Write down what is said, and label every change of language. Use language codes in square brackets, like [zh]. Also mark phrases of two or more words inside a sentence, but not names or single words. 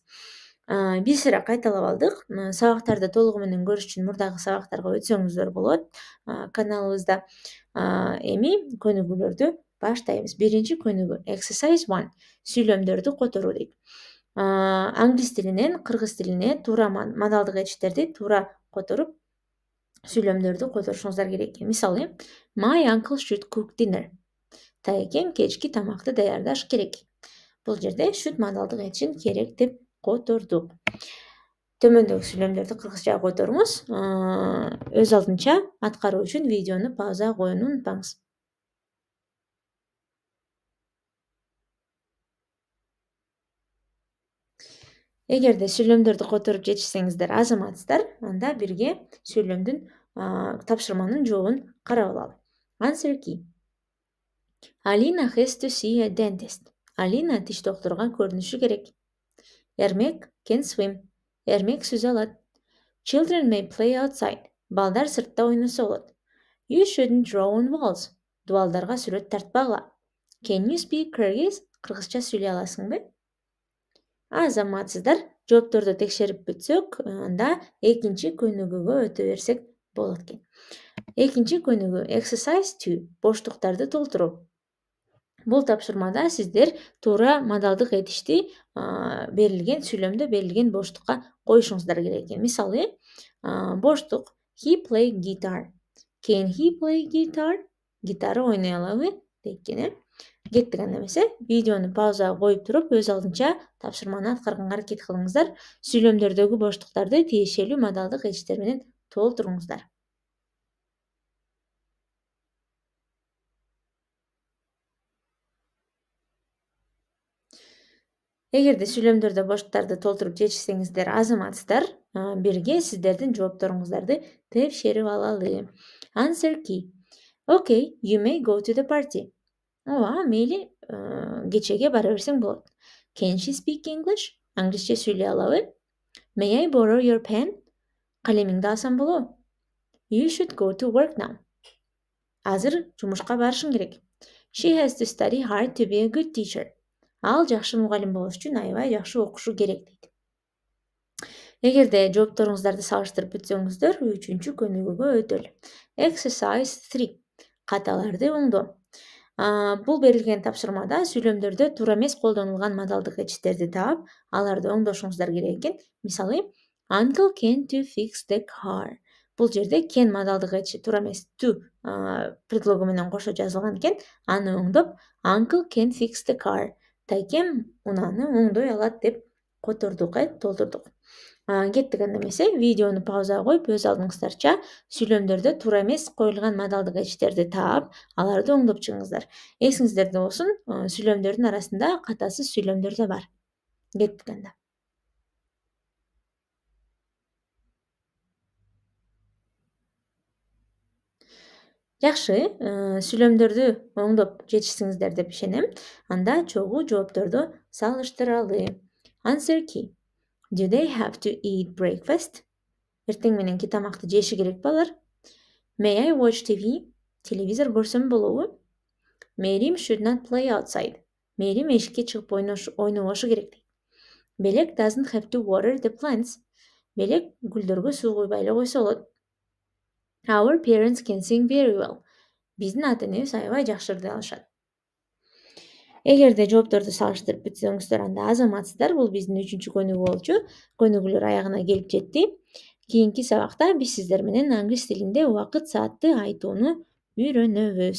[ky] Бир сыйра кайталап алдык. Сабактарды толугу менен көрүш үчүн мурдагы сабактарга өтсөңүздөр болот каналыбызда. Эми көнүгүүлөрдү баштайбыз. Биринчи көнүгүү exercise 1 сүйлөмдөрдү которуу дейт. Англис тилинен кыргыз тилине туура модалдык этиштерди туура которуп сүйлөмдөрдү которушуңуздар керек экен. Мисалы, [en] my uncle should cook dinner. [ky] Таекем кечки тамакты даярдаш керек. Бул жерде should модалдык этишин керек деп котордук. Төмөндөгү сүйлөмдөрдү кыргызчага которуңуз. Өз алдынча аткаруу үчүн видеону паузага коюуну унутпаңыз. Эгерде сүйлөмдөрдү которуп жетишсеңиздер азаматсыздар, анда бирге сүйлөмдүн тапшырманын жообун карап алалы. [en] Answer key. Alina has to see a dentist. [ky] Alina тиш доктурга көрүнүшү керек. Эрмек [en] can swim. [ky] Эрмек сүзө алат. [en] Children may play outside. [ky] Балдар сыртта ойносо болот. [en] You shouldn't draw on walls. [ky] Дубалдарга сүрөт тартпагыла. [en] Can you speak Kyrgyz? [ky] Кыргызча сүйлөй аласыңбы? Азаматсыздар, жоопторду текшерип бүтсөк, анда экинчи көнүгүүгө өтө берсек болот экен. Экинчи көнүгүү exercise 2 боштуктарды толтуруу. Бул тапшырмада сиздер туура модалдык этишти берилген сүйлөмдө берилген боштукка коюшуңуздар керек экен. Мисалы, боштук [en] he play guitar. Can he play guitar? [ky] Гитара ойной алабы дейт. Кеттик анда эмесе, видеону паузага коюп туруп, өз алдынча тапшырманы аткарганга аракет кылыңыздар. Сүйлөмдөрдөгү боштуктарды тиешелүү модалдык этиштер менен толтуруңуздар. Эгерде сүйлөмдөрдө боштуктарды толтуруп жетишсеңиздер азаматсыздар, бирге сиздердин жоопторуңуздарды текшерип алалы. [en] Answer key. Okay, you may go to the party. [ky] Ооба, мейли, кечеге бара берсең болот. [en] Can she speak English? [ky] Англисче сүйлөй алабы? [en] May I borrow your pen? [ky] Калемиңди алсам болобу? [en] You should go to work now. [ky] Азыр жумушка барышың керек. [en] She has to study hard to be a good teacher. [ky] Ал жакшы мугалим болуш үчүн аябай жакшы окушу керек дейт. Эгерде жоопторуңуздарды салыштырып бүтсөңүздөр, үчүнчү көнүгүүгө өтөлү. Exercise 3. Каталарды оңдоо. Бул берилген тапшырмада сүйлөмдөрдө туура эмес колдонулган модалдык этиштерди таап, аларды оңдошуңуздар керек экен. Мисалы, [en] Uncle can to fix the car. [ky] Бул жерде can мадалдык этиши туура эмес to предлогу менен кошо жазылган экен. Аны оңдоп [en] Uncle can fix the car. [ky] Тайкем унааны оңдой алат деп котордук, толтурдук. Кеттик анда эмесе видеону паузага коюп өз алдыңыздарча сүйлөмдөрдө туура эмес коюлган модалдык этиштерди таап, аларды оңдоп чыгыңыздар. Эсиңиздерде болсун, сүйлөмдөрдүн арасында катасыз сүйлөмдөр да бар. Кеттик анда. Жакшы, сүйлөмдөрдү оңдоп жетиштиңиздер деп ишенем. Анда чогуу жоопторду салыштыралы. [en] Answer key. Do they have to eat breakfast? [ky] Эртең мененки тамакты жеши керек балар. [en] May I watch TV? [ky] Телевизор көрсөм болобу? [en] Мерим should not play outside. [ky] Мерим эшикке чыгып ойнобошу керек. [en] Белек doesn't have to water the plants. [ky] Белек гүлдөргө суу куйбай эле койсо болот. [en] Our parents can sing very well. [ky] Биздин ата-энебиз аябай жакшы ырдый алышат. Эгерде жоопторду салыштырып бүтсөңүздөр, анда азаматсыздар. Бул биздин 3-чү көнүгүү болчу. Көнүгүүлөр аягына келип жетти. Кийинки сабакта биз сиздер менен англис тилинде убакыт саатты айтууну үйрөнөбүз.